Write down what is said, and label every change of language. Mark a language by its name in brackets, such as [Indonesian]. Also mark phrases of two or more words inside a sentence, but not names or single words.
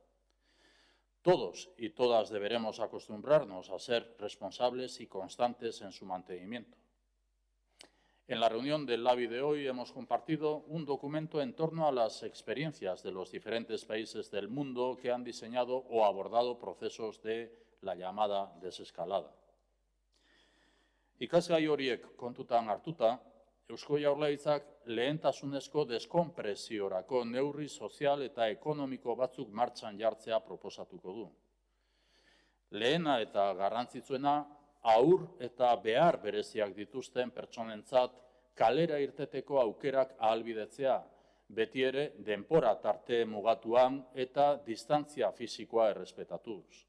[Spanish] Todos y todas deberemos acostumbrarnos a ser responsables y constantes en su mantenimiento. En la reunión del LABI de hoy hemos compartido un documento en torno a las experiencias de los diferentes países del mundo que han diseñado o abordado procesos de la llamada desescalada. [Basque] Ikasgai horiek kontutan hartuta, Eusko Jaurlaritzak lehentasunezko deskonpresiorako neurri sozial eta ekonomiko batzuk martxan jartzea proposatuko du. Lehena eta garrantzitsuena, haur eta behar bereziak dituzten pertsonentzat kalera irteteko aukerak ahalbidetzea, beti ere denbora tarte mugatuan eta distantzia fisikoa errespetatuz.